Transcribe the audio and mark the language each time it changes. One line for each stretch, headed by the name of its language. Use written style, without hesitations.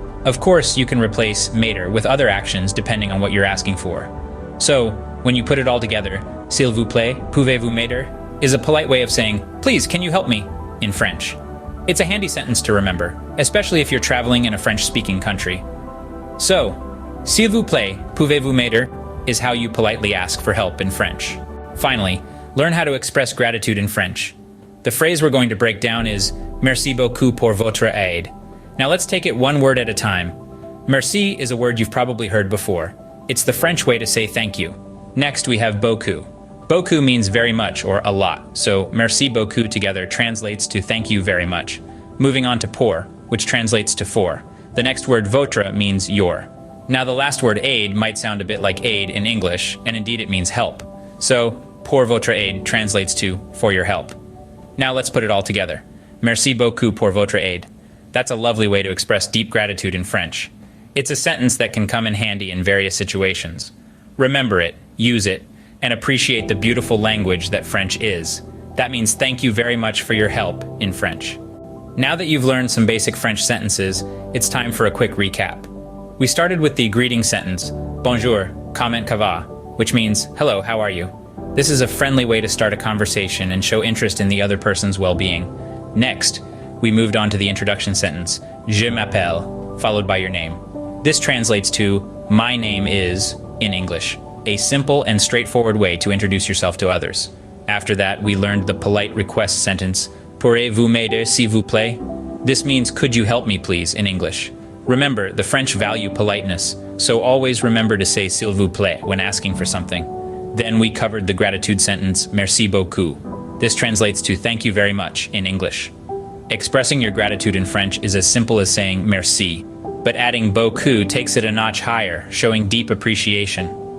English: Of course, you can replace m'aider with other actions depending on what you're asking for. So, when you put it all together,
French: s'il vous plaît, pouvez-vous m'aider
English: is a polite way of saying, please, can you help me, in French. It's a handy sentence to remember, especially if you're traveling in a French-speaking country. So,
French: s'il vous plaît, pouvez-vous m'aider
English: is how you politely ask for help in French. Finally, learn how to express gratitude in French. The phrase we're going to break down is
French: merci beaucoup pour votre aide.
English: Now let's take it one word at a time. Merci is a word you've probably heard before. It's the French way to say thank you. Next, we have beaucoup. Beaucoup means very much or a lot, so
French: merci beaucoup
English: together translates to thank you very much. Moving on to pour, which translates to for. The next word votre means your. Now the last word aide might sound a bit like aid in English, and indeed it means help. So
French: pour votre aide
English: translates to for your help. Now let's put it all together.
French: Merci beaucoup pour votre aide.
English: That's a lovely way to express deep gratitude in French. It's a sentence that can come in handy in various situations. Remember it, use it, and appreciate the beautiful language that French is. That means thank you very much for your help in French. Now that you've learned some basic French sentences, it's time for a quick recap. We started with the greeting sentence,
French: bonjour, comment ça va,
English: which means, hello, how are you? This is a friendly way to start a conversation and show interest in the other person's well-being. Next, we moved on to the introduction sentence,
French: je m'appelle,
English: followed by your name. This translates to, my name is, in English. A simple and straightforward way to introduce yourself to others. After that, we learned the polite request sentence,
French: pourrez-vous m'aider s'il vous plaît?
English: This means could you help me please in English. Remember, the French value politeness, so always remember to say
French: s'il vous plaît
English: when asking for something. Then we covered the gratitude sentence,
French: merci beaucoup.
English: This translates to thank you very much in English. Expressing your gratitude in French is as simple as saying merci, but adding beaucoup takes it a notch higher, showing deep appreciation.